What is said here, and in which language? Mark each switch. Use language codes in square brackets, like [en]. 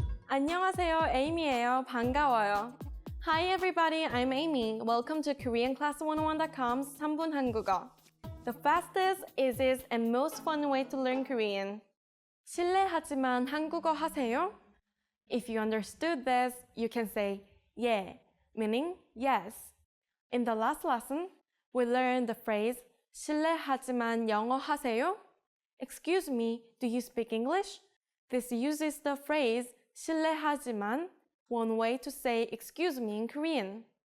[ko] 안녕하세요, 에이미예요. 반가워요. [en] Hi everybody, I'm Amy. Welcome to KoreanClass101.com's [ko] 3분 한국어. [en] The fastest, easiest, and most fun way to learn Korean. [ko] 실례하지만 한국어 하세요? [en] If you understood this, you can say yeah, meaning yes. In the last lesson, we learned the phrase [ko] 실례하지만 영어 하세요? [en] Excuse me, do you speak English? This uses the phrase 실례하지만, one way to say excuse me in Korean.